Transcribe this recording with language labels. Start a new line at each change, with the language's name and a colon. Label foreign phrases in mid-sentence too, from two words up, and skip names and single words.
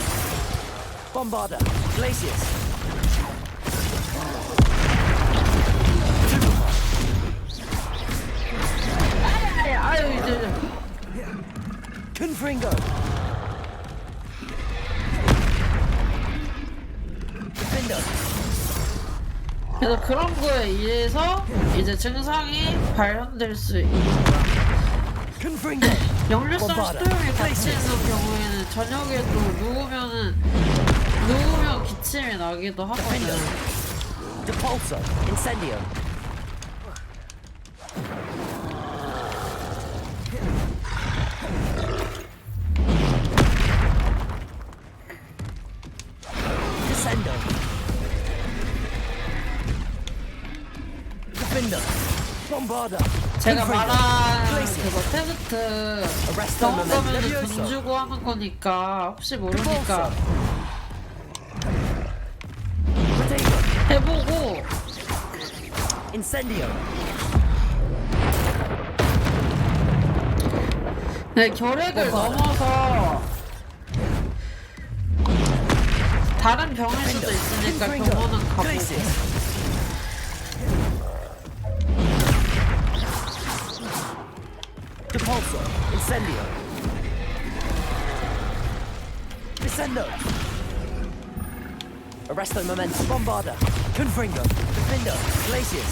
Latin: Bombarda. Glaciers. Confringo. Defender.
Korean: 그래서 그런 거에 의해서 이제 증상이 발현될 수 있는 거야.
Latin: Confringo.
Korean: 역류성 식도염이 같이 있는 경우에는 저녁에도 누우면 기침이 나기도 하거든.
Latin: Depulso. Incendio. Descendo. Defender. Bombarda.
Korean: 제가 말한 그거 테스트 병원 가면은 돈 주고 하는 거니까 혹시 모르니까 해보고.
Latin: Incendio.
Korean: 네, 결핵을 넘어서 다른 병일 수도 있으니까 병원은 가보고.
Latin: Depulso. Incendio. Descendo. Arresto momentum. Bombarda. Confringo. Defender. Glaciers.